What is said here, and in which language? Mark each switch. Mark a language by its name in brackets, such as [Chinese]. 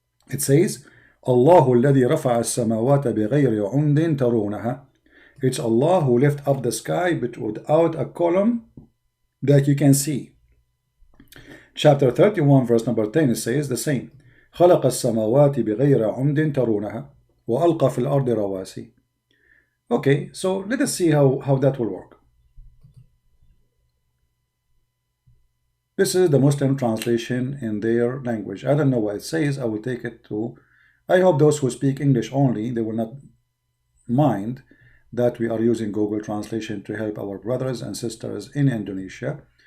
[English] It says, [Arabic] الله الذي رفع السماوات بغير عمد ترونها. [English] It's Allah who lift up the sky but without a column that you can see. Chapter 31, verse number 10, it says the same. [Arabic] خلق السماوات بغير عمد ترونها وألقى في الأرض رواسي. [English] Okay, so let us see how that will work. This is the Muslim translation in their language. I don't know what it says. I will take it to... I hope those who speak English only, they will not mind that we are using Google Translation to help our brothers and sisters in Indonesia.